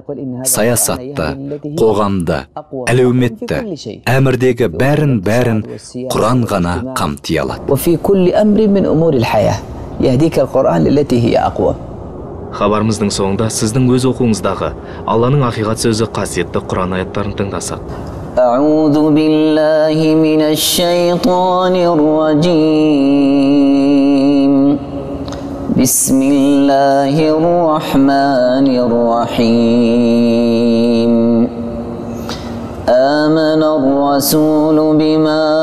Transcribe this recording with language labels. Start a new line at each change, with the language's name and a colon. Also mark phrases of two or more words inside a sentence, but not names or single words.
Kazakh: Саясатты, қоғамды, әлеуметті, әмірдегі бәрін Құран ғана қамти алады. Хабарымыздың соңында сіздің өз оқуыңыздағы Алланың ақиқат сөзі қасиетті Құран аяттарын тыңдасақ.
Arabic: أعوذ بالله من الشيطان الرجيم بسم الله الرحمن الرحيم آمن الرسول بما